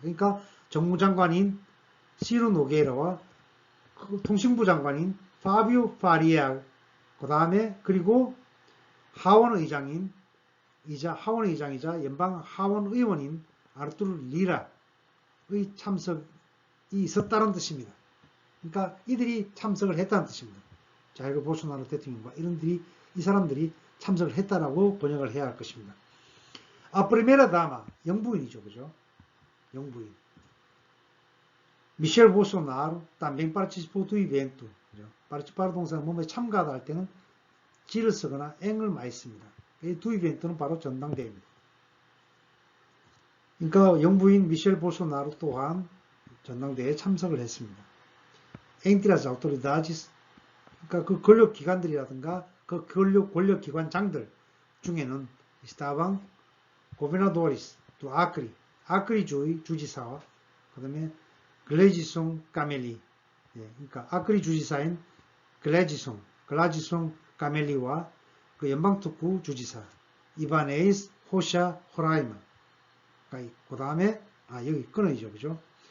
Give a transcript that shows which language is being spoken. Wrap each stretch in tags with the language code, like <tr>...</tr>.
<ko>그러니까 정무장관인 시루 노게이라와 통신부 장관인 파비오 파리아, 그 다음에 그리고 하원의장이자 연방 하원의원인 아르투르 리라의 참석이 있었다는 뜻입니다. 그러니까 이들이 참석을 했다는 뜻입니다. 자이르 볼소나로 대통령과 이 사람들이 참석을 했다라고 번역을 해야 할 것입니다. 프리메라 다마, 영부인이죠. 그죠? 영부인.</ko> <pt>미셸 볼소나로 também participou do evento.</pt> <ko>participar 동사는 몸에 참가하다 할 때는 지를 쓰거나 앵을 많이 씁니다. 이 두 이벤트는 바로 전당대회입니다. 그러니까 영부인 미셸 볼소나로 또한 전당대회에 참석을 했습니다.</ko> <pt>entre as autoridades,</pt> <ko>그러니까 그 권력기관들이라든가 그 권력기관장들 중에는</ko> <pt>estavam governadores do Acre,</pt> <ko>아크리주의 주지사와 그 다음에 글래지송 까멜리, 그러니까 아크리 주지사인 글라지송 까멜리와 그 연방특구 주지사 이바네이스 호샤 호라이마, 그 다음에 여기 끊어이죠, 그죠?</ko>